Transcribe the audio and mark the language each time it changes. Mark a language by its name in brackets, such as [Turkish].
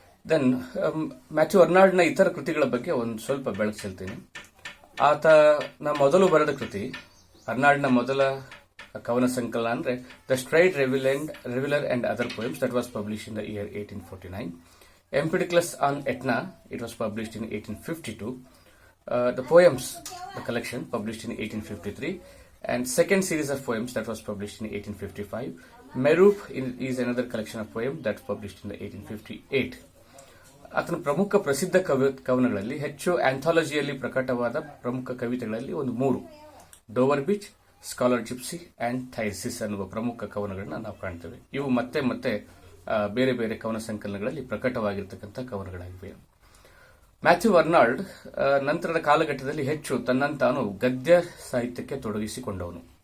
[Kannada] Then Matthew ಅರ್ನಾಲ್ಡ್ನ ಇತರ ಕೃತಿಗಳ ಬಗ್ಗೆ ಒಂದು ಸ್ವಲ್ಪ ಬೆಳಕು ಚೆಲ್ತೀನಿ. ಆತನ ಮೊದಲು ಬರೆದ ಕೃತಿ, ಅರ್ನಾಲ್ಡ್ನ ಮೊದಲ ಕವನ ಸಂಕಲನ ಅಂದರೆ [English] The Strayed Reveller and other poems, that was published in the year 1849. Empedocles on Etna, it was published in 1852. The poems, the collection, published in 1853. And second series of poems that was published in 1855. Merope is another collection of poems that was published in the 1858. [Kannada] ಆತನ ಪ್ರಮುಖ ಪ್ರಸಿದ್ಧ ಕವನಗಳಲ್ಲಿ ಹೆಚ್ಚು ಆಂಥಾಲಜಿಯಲ್ಲಿ ಪ್ರಕಟವಾದ ಪ್ರಮುಖ ಕವಿತೆಗಳಲ್ಲಿ ಒಂದು 3: Dover beach, scholar gypsy and ಥೈಸಿಸ್ ಅನ್ನುವ ಪ್ರಮುಖ ಕವನಗಳನ್ನ ನಾವು ಕಾಣ್ತೇವೆ. ಇವು ಮತ್ತೆ ಬೇರೆ ಬೇರೆ ಕವನ ಸಂಕಲನಗಳಲ್ಲಿ ಪ್ರಕಟವಾಗಿರ್ತಕ್ಕಂಥ ಕವನಗಳಾಗಿವೆ. ಮ್ಯಾಥ್ಯೂ ಅರ್ನಾಲ್ಡ್ ನಂತರದ ಕಾಲಘಟ್ಟದಲ್ಲಿ ಹೆಚ್ಚು ತನ್ನನ್ನು ತಾನು ಗದ್ಯ ಸಾಹಿತ್ಯಕ್ಕೆ ತೊಡಗಿಸಿಕೊಂಡವನು.